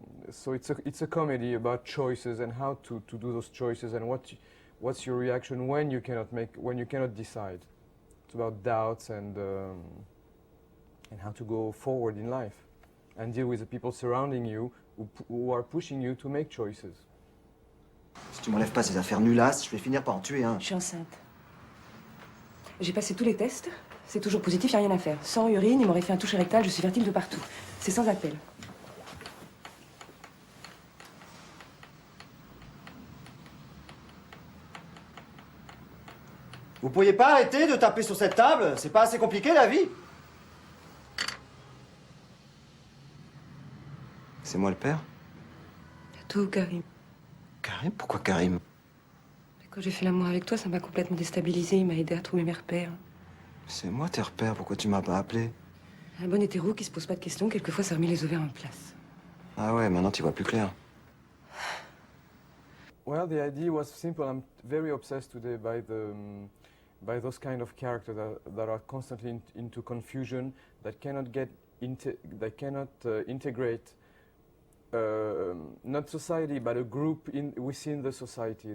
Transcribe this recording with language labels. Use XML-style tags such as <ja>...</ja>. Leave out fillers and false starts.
<en>So it's a comedy about choices and how to do those choices and what's your reaction when you cannot decide. It's about doubts and how to go forward in life and deal with the people surrounding you who are pushing you to make choices.</en> <fr>Si tu m'enlèves pas ces affaires nullasses, je vais finir par en tuer un. Je suis enceinte. J'ai passé tous les tests. C'est toujours positif, il n'y a rien à faire. Sans urine, il m'aurait fait un toucher rectal, je suis fertile de partout. C'est sans appel. Vous pourriez pas arrêter de taper sur cette table? C'est pas assez compliqué, la vie? C'est moi le père? Toi ou Karim? Karim? Pourquoi Karim? Quand j'ai fait l'amour avec toi, ça m'a complètement déstabilisée. Il m'a aidé à trouver mes repères. C'est moi tes repères, pourquoi tu m'as pas appelé? Un bon hétéro qui se pose pas de questions, quelquefois ça remet les ovaires en place. Ah ouais, maintenant tu vois plus clair.</fr> <en>Well, the idea was simple. I'm very obsessed today by those kind of characters that are constantly into confusion, that cannot integrate not society, but a group within the society.</en>